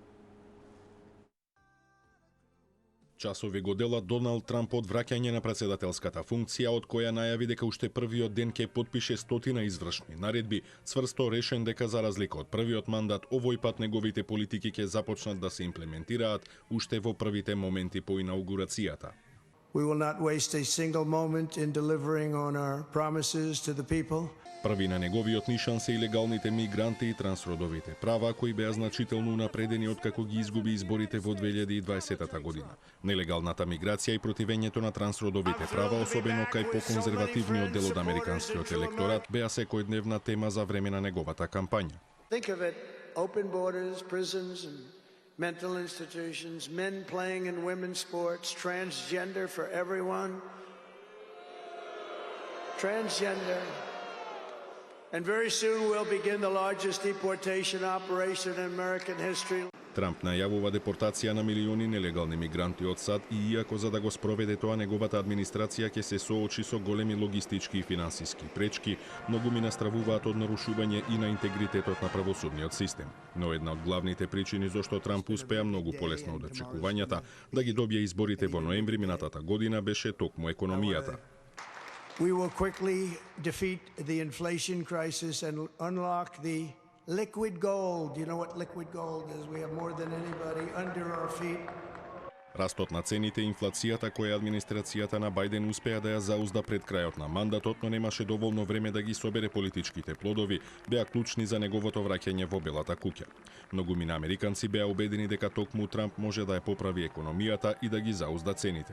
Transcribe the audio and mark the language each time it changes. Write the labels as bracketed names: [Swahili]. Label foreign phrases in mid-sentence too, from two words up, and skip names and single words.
[Macedonian] Часови го делат Доналд Трамп од враќање на претседателската функција, од која најави дека уште првиот ден ќе потпише 100 извршни наредби, цврсто решен дека за разлика од првиот мандат, овој пат неговите политики ќе започнат да се имплементираат уште во првите моменти по инаугурацијата. [English] We will not waste a single moment in delivering on our promises to the people. [Macedonian] Први на неговиот нишан се илегалните мигранти и трансродовите права, кои беа значително унапредени откако ги изгуби изборите во 2020 година. Нелегалната миграција и противењето на трансродовите права, особено кај поконзервативниот дел од американскиот електорат, беа секојдневна тема за време на неговата кампања. [English] Think of it: open borders, prisons and mental institutions, men playing in women's sports, transgender for everyone. Transgender. And very soon we'll begin the largest deportation operation in American history. [Macedonian] Трамп најавува депортација на милиони нелегални мигранти од САД и иако за да го спроведе тоа неговата администрација ќе се соочи со големи логистички и финансиски пречки, многу ми настравуваат од нарушување и на интегритетот на правосудниот систем. Но една од главните причини зашто Трамп успеа многу полесно од очекувањата да ги добие изборите во ноември минатата година беше токму економијата. [English] We will quickly defeat the inflation crisis and unlock the liquid gold. You know what liquid gold is? We have more than anybody under our feet. [Macedonian] Растот на цените и инфлацијата која администрацијата на Бајден успеа да ја заузда пред крајот на мандатот, но немаше доволно време да ги собере политичките плодови, беа клучни за неговото враќање во Белата куќа. Многумина американци беа убедени дека токму Трамп може да ја поправи економијата и да ги заузда цените.